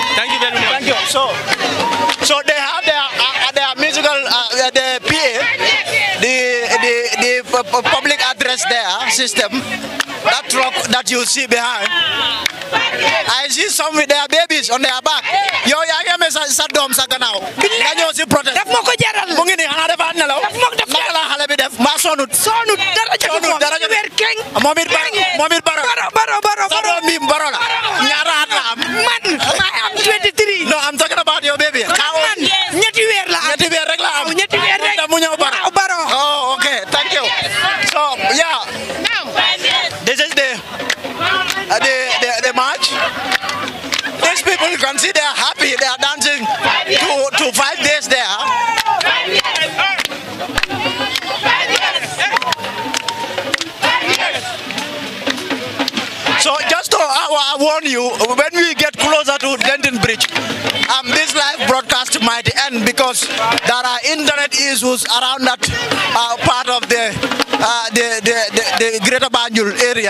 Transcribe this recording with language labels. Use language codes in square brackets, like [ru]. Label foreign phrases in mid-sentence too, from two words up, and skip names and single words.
[en] Thank you very much. Thank you. So they have their musical, the PA, the public address there system, that truck that you see behind. I see some with their babies on their back. [wo] Yo, ya ngi amee sa doom sa gannaaw. Nga ñëw si protest. daf ma ko jaral. mu ngi nii xanaa dafa nelaw. daf ma ko def naka la xale bi def maa sonut. dara jotu ko. dara jotu weer keng. moom it baro. sa doom bi baro la. ñaata at la am. man maa am 23. [en] No, I'm talking about your baby. [wo] man ñetti weer la am. ñetti weer rek la am. ñetti weer rek. mu ñëw baro. waaw baro. [en] Oh, okay. Thank you. So, yeah. This is the march. These people, you can see they are happy. They are dancing to 5 days there. So just to warn you, when we get closer to Denton Bridge, this live broadcast might end because there are internet issues around that part of the Greater Banjul area.